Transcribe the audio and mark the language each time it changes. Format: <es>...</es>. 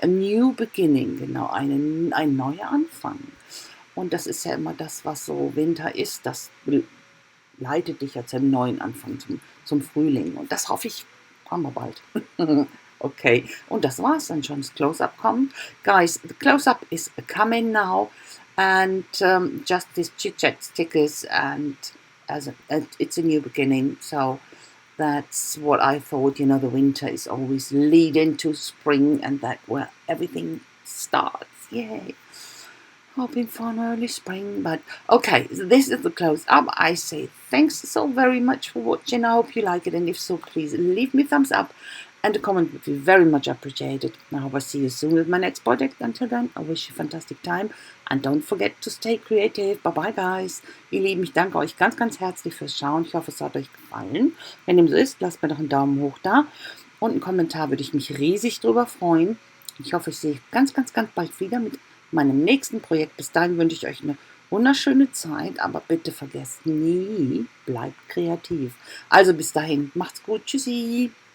<de>A New Beginning, genau. Ein neuer Anfang. Und das ist ja immer das, was so Winter ist. Das leitet dich ja zum neuen Anfang, zum Frühling. Und das hoffe ich, haben wir bald. Okay, und das war's dann schon. Das Close-Up kommt.</de> <en>Guys, the Close-Up is coming now. And just these chit-chat stickers, and it's a new beginning. So that's what I thought. You know, the winter is always lead into spring, and that where everything starts. Yay. Hoping for an early spring, but okay, so this is the close up. I say thanks so very much for watching. I hope you like it, and if so, please leave me a thumbs up, and a comment would be very much appreciated. I hope I see you soon with my next project. Until then, I wish you a fantastic time, and don't forget to stay creative. Bye bye, guys.</en> <de>Ihr Lieben, ich danke euch ganz, ganz herzlich fürs Schauen. Ich hoffe, es hat euch gefallen. Wenn dem so ist, lasst mir doch einen Daumen hoch da, und einen Kommentar würde ich mich riesig drüber freuen. Ich hoffe, ich sehe euch ganz, ganz, ganz bald wieder mit meinem nächsten Projekt. Bis dahin wünsche ich euch eine wunderschöne Zeit, aber bitte vergesst nie, bleibt kreativ. Also bis dahin, macht's gut, tschüssi.</de>